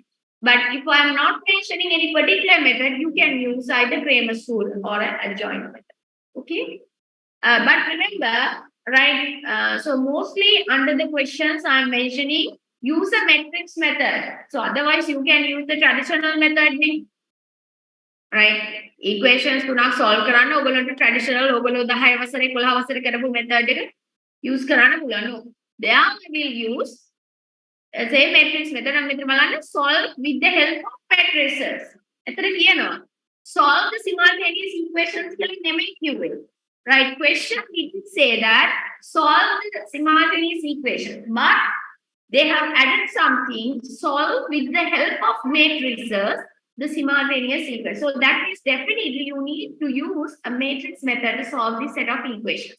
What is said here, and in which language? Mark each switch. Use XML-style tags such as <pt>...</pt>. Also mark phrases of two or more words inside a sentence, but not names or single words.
<en>But if I'm not mentioning any particular method, you can use either Cramer's rule or an adjoint method, okay? But remember, right, so mostly under the questions I'm mentioning, use a matrix method. So otherwise you can use the traditional method, right?</en> <si>Equations තුනක් solve කරන්න ඔයගොල්ලන්ට traditional ඔයගොල්ලෝ 10 වසරේ 11 වසරේ කරපු method එක use කරන්න පුළුවන්.</si> <en>There we will use same matrix method</en> <si>නම් මෙතන බලන්න</si> <en>solve with the help of matrices.</en> <si>එතන කියනවා</si> <en>solve the simultaneous equations</en> <si>කියලා නෙමෙයි කිව්වේ.</si> <en>Right, question did say that solve the simultaneous equation, but they have added something, solve with the help of matrices the simultaneous equation. So that is definitely you need to use a matrix method to solve this set of equations.</en>